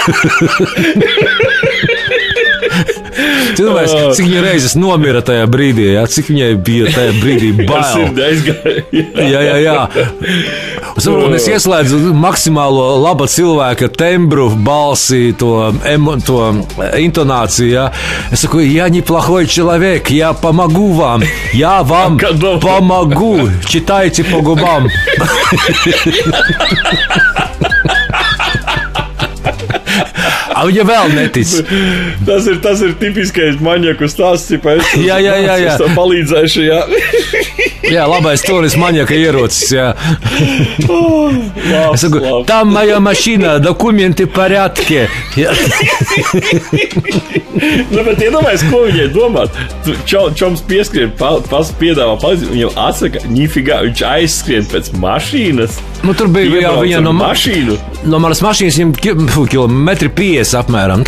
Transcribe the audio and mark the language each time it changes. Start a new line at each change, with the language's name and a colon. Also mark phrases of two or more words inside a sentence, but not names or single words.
Latvian: Cilvēks, cik viņa reizes nomira tajā brīdī, cik viņai bija tajā brīdī bail. Jā. Un es ieslēdzu maksimālo laba cilvēka tembru, balsi, to intonāciju. Es saku,
Russian: я неплохой человек, я помогу вам, я вам помогу, читайте по губам.
Latvian: Viņa vēl netic. Tas ir tipiskais maņaku stāsts, Jā. Es tam palīdzēšu, Jā, labais tonis maņaka ierocis, Es saku, tam
Russian: моя машина, документы в порядке.
Latvian: Bet iedomājies, ko viņai domāt. Čoms pieskrien, piedāvā palīdzību, viņam atsaka, nifigā, viņš aizskrien pēc mašīnas. Tur bija viņa no mašīnu. No manas mašīnas 1,50 m apmēram.